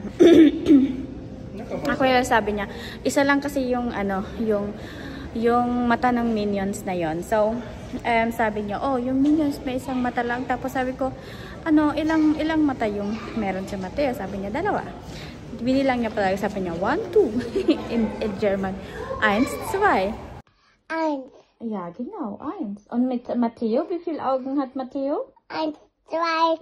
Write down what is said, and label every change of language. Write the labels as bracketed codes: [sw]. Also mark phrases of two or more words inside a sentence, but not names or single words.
[tl] Ako yung sabi niya, isa lang kasi yung yung mata ng Minions na yon. So, sabi niya, oh, yung Minions may isang mata lang. Tapos sabi ko, ilang mata yung meron si Mateo? Sabi niya, 2. Binilang niya pala, sabi niya, 1, 2. [en] in German. 1, 2. 1. [de] Ja, genau, 1. Und mit Mateo, wie viele Augen hat Mateo? 1, 2.